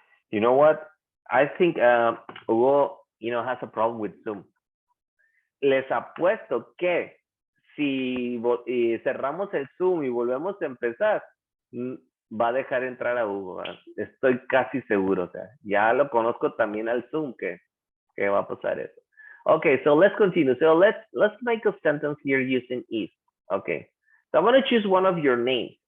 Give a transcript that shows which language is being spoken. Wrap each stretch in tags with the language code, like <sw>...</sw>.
<en>You know what? I think Hugo, has a problem with Zoom.</en> <es>Les apuesto que si cerramos el Zoom y volvemos a empezar, va a dejar entrar a Hugo, ¿verdad? Estoy casi seguro, o sea, ya lo conozco también al Zoom que va a pasar eso.</es> <en>Okay, so let's continue. So let's make a sentence here using if. Okay, so I'm gonna choose one of your names.</en>